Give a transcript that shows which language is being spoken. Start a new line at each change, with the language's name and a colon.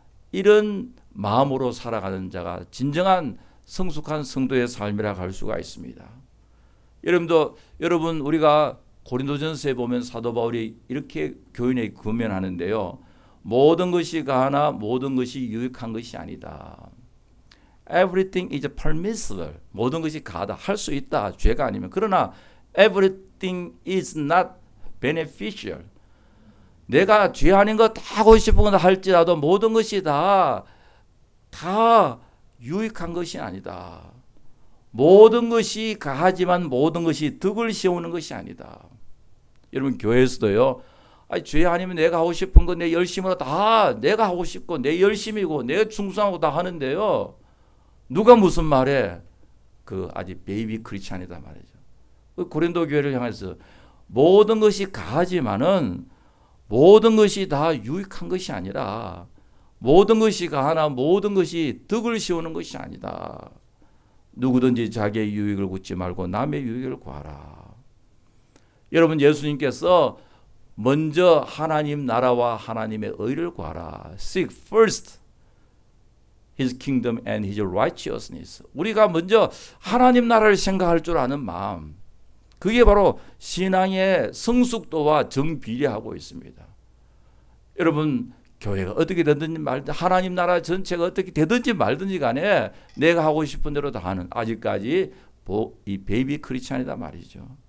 Korean: 이런 마음으로 살아가는 자가 진정한 성숙한 성도의 삶이라 할 수가 있습니다. 여러분 우리가 고린도전서에 보면 사도 바울이 이렇게 교인에 권면하는데요. 모든 것이 가하나 모든 것이 유익한 것이 아니다.
English: Everything is permissible.
Korean: 모든 것이 가하다. 할 수 있다. 죄가 아니면. 그러나
English: everything is not beneficial.
Korean: 내가 죄 아닌 거 다 하고 싶은 건 할지라도 모든 것이 다 유익한 것이 아니다. 모든 것이 가하지만 모든 것이 덕을 씌우는 것이 아니다. 여러분 교회에서도요. 죄 아니면 내가 하고 싶은 거 내 열심으로 다 내가 하고 싶고 내 열심이고 내가 충성하고 다 하는데요. 누가 무슨 말해? 아직 베이비 크리스찬이다 말이죠. 고린도 교회를 향해서 모든 것이 가하지만은 모든 것이 다 유익한 것이 아니라 모든 것이 가하나 모든 것이 덕을 씌우는 것이 아니다. 누구든지 자기의 유익을 굽지 말고 남의 유익을 구하라. 여러분 예수님께서 먼저 하나님 나라와 하나님의 의를 구하라.
English: Seek first His kingdom and His righteousness.
Korean: 우리가 먼저 하나님 나라를 생각할 줄 아는 마음. 그게 바로 신앙의 성숙도와 정비례하고 있습니다. 여러분 교회가 어떻게 되든지 말든지 하나님 나라 전체가 어떻게 되든지 말든지 간에 내가 하고 싶은 대로 다 하는 아직까지 이 베이비 크리스찬이다 말이죠.